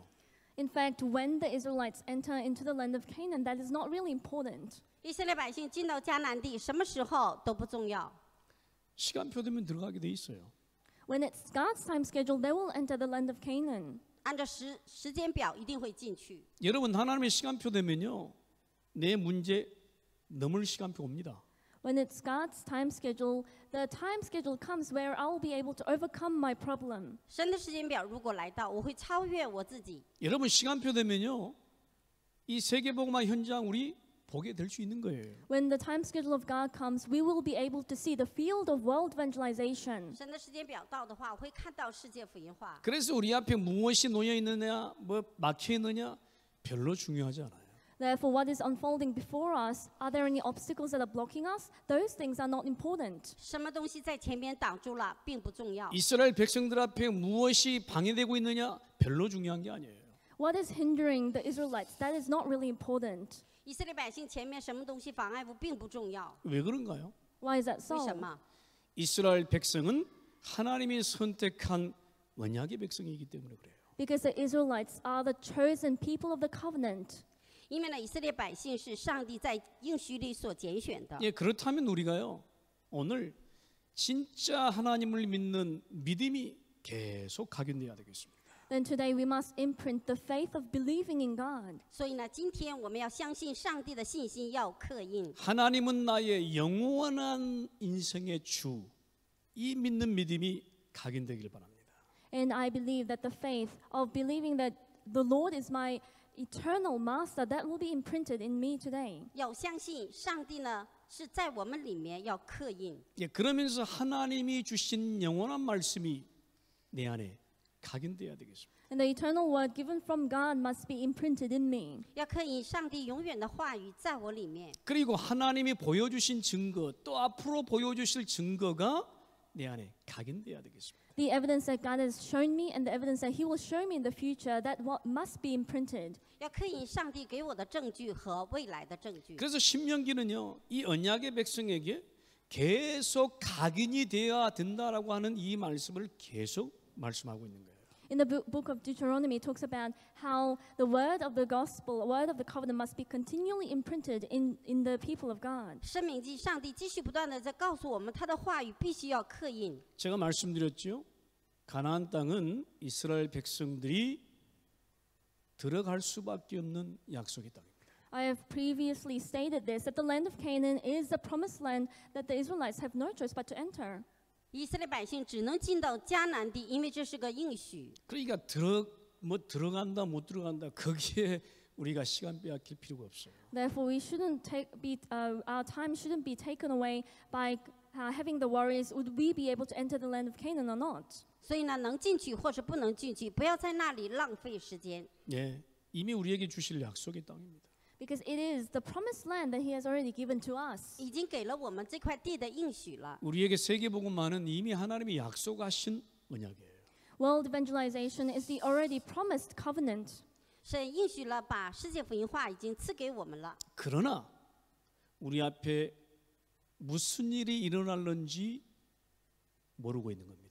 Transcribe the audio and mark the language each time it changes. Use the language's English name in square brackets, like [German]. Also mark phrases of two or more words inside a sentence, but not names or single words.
[English] In fact, when the Israelites enter into the land of Canaan, that is not really important. [Chinese] 以色列百姓进到迦南地，什么时候都不重要。 [Korean] 시간표 되면 들어가게 돼 있어요. [English] When it's God's time schedule, they will enter the land of Canaan. [Chinese] 按照时间表一定会进去。 [Korean] 여러분, 하나님의 시간표 되면요, 내 문제 넘을 시간표 옵니다. [English] When it's God's time schedule, the time schedule comes where I will be able to overcome my problem. [Chinese] 神的时间表如果来到，我会超越我自己。 [Korean] 여러분, 시간표 되면요, 이 세계복음화 현장 우리 보게 될 수 있는 거예요. [English] When the time schedule of God comes, we will be able to see the field of world evangelization. [Chinese] 神的时间表到的话，我会看到世界福音化。 [Korean] 그래서 우리 앞에 무엇이 놓여 있느냐, 뭐 막혀 있느냐 별로 중요하지 않아요. [English] Therefore, what is unfolding before us, are there any obstacles that are blocking us? Those things are not important. [Chinese] 什么东西在前面挡住了，并不重要。 [Korean] 이스라엘 백성들 앞에 무엇이 방해되고 있느냐 별로 중요한 게 아니에요. [English] What is hindering the Israelites? That is not really important. [Chinese] 以色列百姓前面什么东西妨碍物并不重要。 [Korean] 왜 그런가요? [English] Why is that [Chinese] 为什 [English] so? [Chinese] 么？ [Korean] 이스라엘 백성은 하나님이 선택한 언약의 백성이기 때문에 그래요. [English] Because the Israelites are the chosen people of the covenant. [Chinese] 因为呢，以色列百姓是上帝在应许里所拣选的。 [Korean] 예, 그렇다면 우리가요, 오늘 진짜 하나님을 믿는 믿음이 계속 각인돼야 되겠습니다. [English] Then today we must imprint the faith of believing in God. [Chinese] 所以呢，今天我们要相信上帝的信心要刻印。 [Korean] 하나님은 나의 영원한 인생의 주, 이 믿는 믿음이 각인되길 바랍니다. [English] And I believe that the faith of believing that the Lord is my eternal master, that will be imprinted in me today. [Chinese] 要相信上帝呢是在我们里面要刻印。 [Korean] 예, 그러면서 하나님이 주신 영원한 말씀이 내 안에 각인돼야 되겠습니다. [English] And the eternal word given from God must be imprinted in me. [Chinese] 要刻印上帝永远的话语在我里面， [Korean] 그리고 하나님이 보여주신 증거, 또 앞으로 보여주실 증거가 내 안에 각인돼야 되겠습니다. [English] The evidence that God has shown me and the evidence that He will show me in the future, that what must be imprinted. [Chinese] 要刻印上帝给我的证据和未来的证据。 [Korean] 그래서 신명기는요, 이 언약의 백성에게 계속 각인이 되어야 된다라고 하는 이 말씀을 계속 말씀하고 있는 거예요. [English] In the book of Deuteronomy, it talks about how the word of the gospel, word of the covenant must be continually imprinted in the people of God. [Chinese] 申命记上帝继续不断的在告诉我们，他的话语必须要刻印。 [Korean] 제가 말씀드렸죠. 가나안 땅은 이스라엘 백성들이 들어갈 수밖에 없는 약속의 땅입니다. [English] I have previously stated this, that the land of Canaan is the promised land that the Israelites have no choice but to enter. [Chinese] 以色列百姓只能进到迦南地，因为这是个应许。 [Korean] 그러니까 들어간다 못 들어간다 거기에 우리가 시간 빼앗길 필요가 없어요. [English] Therefore, we shouldn't our time shouldn't be taken away by having the worries, would we be able to enter the land of Canaan or not? [Chinese] 所以呢，能进去或是不能进去，不要在那里浪费时间。 [Korean] 예, 이미 우리에게 주실 약속의 땅입니다. [English] Because it is the promised land that He has already given to us. [Chinese] 已经给了我们这块地的应许了。 [Korean] 우리에게 세계복음화는 이미 하나님이 약속하신 언약이에요. [English] World evangelization is the already promised covenant. [Chinese] 神应许了，把世界福音化已经赐给我们了。 [Korean] 그러나 우리 앞에 무슨 일이 일어날는지 모르고 있는 겁니다.